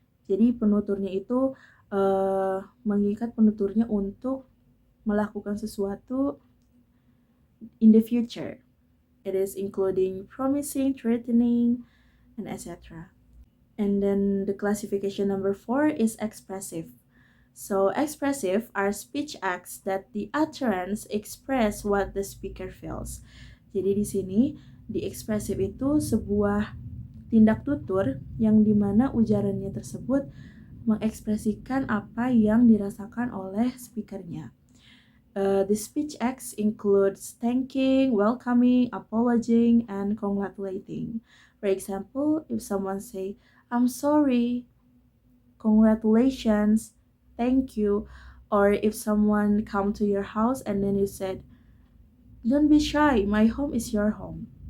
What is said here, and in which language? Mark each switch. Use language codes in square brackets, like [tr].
[id] Jadi penuturnya itu mengikat penuturnya untuk melakukan sesuatu [en] in the future. It is including promising, threatening, and etc. And then the classification number 4 is expressive. So expressive are speech acts that the utterance express what the speaker feels. [id] Jadi di sini di expressive itu sebuah tindak tutur yang dimana ujarannya tersebut mengekspresikan apa yang dirasakan oleh speakernya. [en] The speech acts includes thanking, welcoming, apologizing, and congratulating. For example, if someone say, I'm sorry, congratulations, thank you. Or if someone come to your house and then you said, don't be shy, my home is your home.